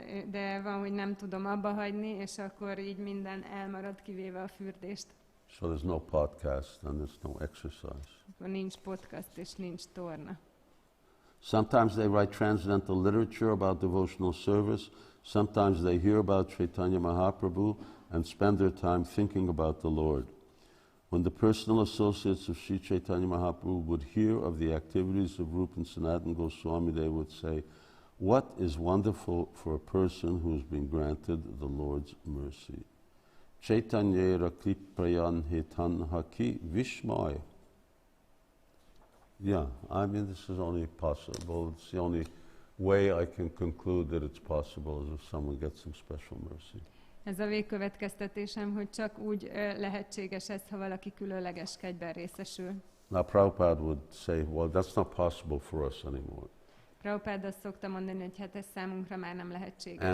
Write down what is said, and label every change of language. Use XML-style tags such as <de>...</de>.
<hu>De van, hogy nem tudom abba hagyni, és akkor így minden elmarad, kivéve a fürdést.</hu> <en>So there's no podcast and there's no exercise.</en> <hu>Akkor nincs podcast és nincs torna.</hu> <en>Sometimes they write transcendental literature about devotional service. Sometimes they hear about Caitanya Mahaprabhu and spend their time thinking about the Lord. When the personal associates of Sri Caitanya Mahaprabhu would hear of the activities of Rūpa and Sanatana Gosvāmī, they would say, "What is wonderful for a person who has been granted the Lord's mercy?</en> <bn>Caitanya Kripayan Hetanhaki Vishmaya."</bn> <en>Yeah, I mean, this is only possible. It's the only way I can conclude that it's possible is if someone gets some special mercy.</en> <hu>Ez a végkövetkeztetésem, hogy csak úgy lehetséges ez, ha valaki különleges kegyben részesül.</hu> <en>Now Prabhupada would say, well, that's not possible for us anymore.</en> <hu>Prabhupada azt szokta mondani, hogy hát ez számunkra már nem lehetséges.</hu>